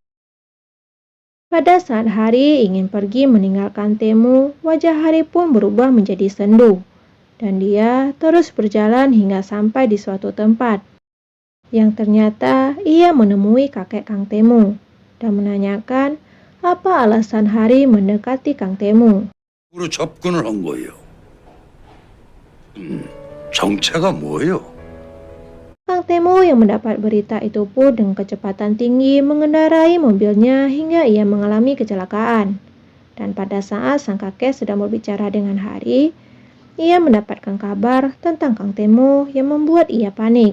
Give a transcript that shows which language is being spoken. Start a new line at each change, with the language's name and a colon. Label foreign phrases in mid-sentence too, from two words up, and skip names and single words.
Indonesian: Pada saat Hari ingin pergi meninggalkan Taemu, wajah Hari pun berubah menjadi sendu, dan dia terus berjalan hingga sampai di suatu tempat. Yang ternyata ia menemui kakek Kang Taemu dan menanyakan apa alasan Hari mendekati Kang Taemu.
Korean: 으로 접근을 한 거예요. 정체가 뭐예요?
Indonesian: Kang Taemu yang mendapat berita itu pun dengan kecepatan tinggi mengendarai mobilnya hingga ia mengalami kecelakaan. Dan pada saat sang kakek sedang berbicara dengan Hari, ia mendapatkan kabar tentang Kang Taemu yang membuat ia panik.